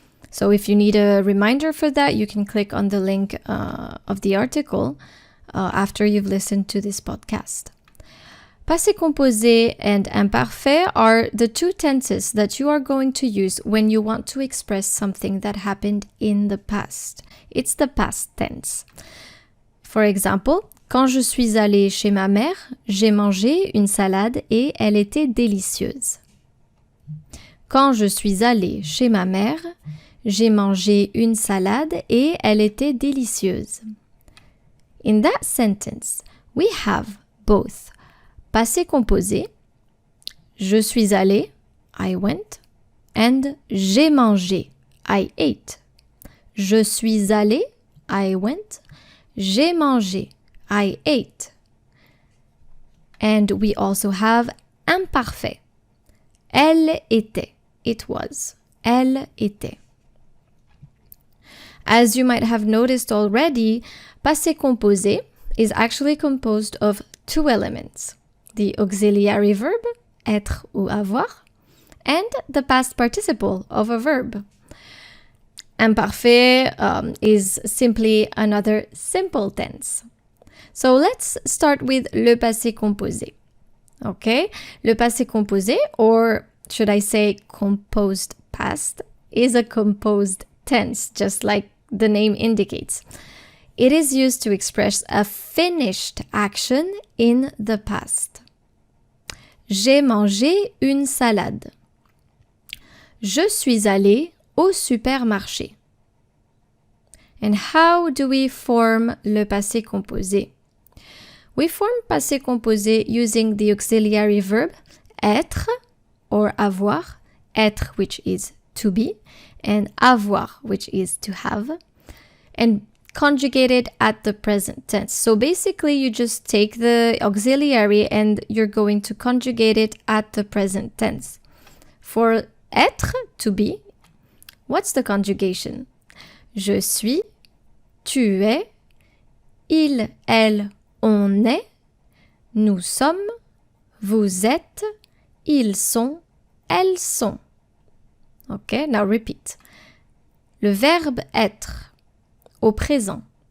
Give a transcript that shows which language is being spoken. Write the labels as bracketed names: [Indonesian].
[English] So if you need a reminder for that, you can click on the link of the article after you've listened to this podcast. Passé composé and imparfait are the two tenses that you are going to use when you want to express something that happened in the past. It's the past tense. For example, [French] quand je suis allée chez ma mère, j'ai mangé une salade et elle était délicieuse. Quand je suis allée chez ma mère, j'ai mangé une salade et elle était délicieuse. [English] In that sentence, we have both passé composé, [French] je suis allé, [English] I went, and [French] j'ai mangé, [English] I ate. [French] Je suis allé, [English] I went, [French] j'ai mangé, [English] I ate. And we also have imparfait. [French] Elle était, [English] it was, [French] elle était. [English] As you might have noticed already, passé composé is actually composed of two elements: the auxiliary verb, [French] être ou avoir, [English] and the past participle of a verb. Imparfait is simply another simple tense. So let's start with le passé composé. Okay? Le passé composé, or should I say composed past, is a composed tense, just like the name indicates. It is used to express a finished action in the past. [French] J'ai mangé une salade. Je suis allé au supermarché. [English] And how do we form le passé composé? We form passé composé using the auxiliary verb être or avoir, être which is to be, and avoir which is to have, and conjugated at the present tense. So basically you just take the auxiliary and you're going to conjugate it at the present tense. For être, to be, what's the conjugation? [French] Je suis, tu es, il, elle, on est, nous sommes, vous êtes, ils sont, elles sont. [English] Okay, now repeat. [French] Le verbe être au présent.